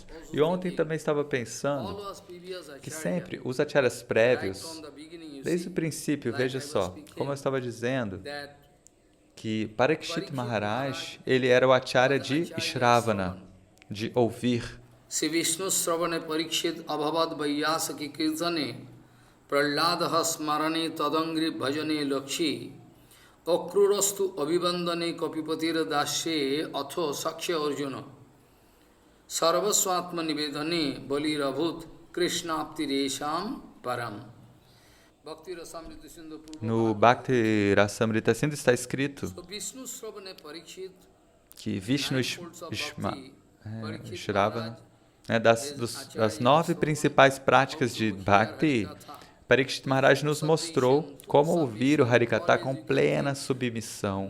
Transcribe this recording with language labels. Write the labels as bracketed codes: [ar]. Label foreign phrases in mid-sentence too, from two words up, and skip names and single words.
[pt] E ontem também estava pensando que sempre os acharyas prévios, desde o princípio, veja só, como eu estava dizendo, que Parikshit Maharaj, ele era o acharya de Shravana, de ouvir. [sa] से विष्णु श्रवणे परीक्षित् अभवद् वैयासकि कीर्तने प्रह्लादः स्मरणे तदङ्घ्रि भजने लक्ष्मी अक्रूरस्तु अभिवन्दने कपिपतिर् दास्ये अथो सख्ये अर्जुनः सर्वस्वात्म निवेदने बलिर् अभूत् कृष्णाप्तिर् एषां परम्. [pt] No Bhakti Rasamrita Sindhu está escrito que [sa] विष्णु श्रवण, [pt] né, das 9 principais práticas de Bhakti, Parikshit Maharaj nos mostrou como ouvir o Harikatha com plena submissão.